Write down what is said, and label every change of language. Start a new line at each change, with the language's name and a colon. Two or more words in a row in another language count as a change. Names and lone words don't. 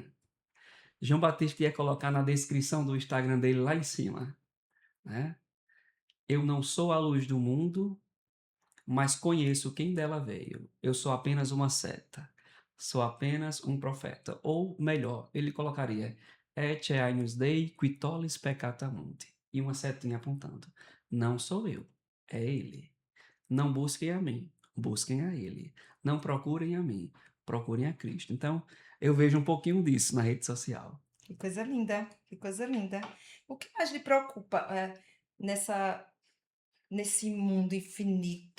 Portuguese: João Batista ia colocar na descrição do Instagram dele lá em cima, né? Eu não sou a luz do mundo, mas conheço quem dela veio. Eu sou apenas uma seta. Sou apenas um profeta. Ou melhor, ele colocaria
Latin: Et Agnus Dei qui tollis peccata mundi.
Portuguese: E uma setinha apontando. Não sou eu, é ele. Não busquem a mim, busquem a ele. Não procurem a mim, procurem a Cristo. Então, eu vejo um pouquinho disso na rede social. Que coisa linda, que coisa linda. O que mais lhe preocupa, nessa nesse mundo infinito?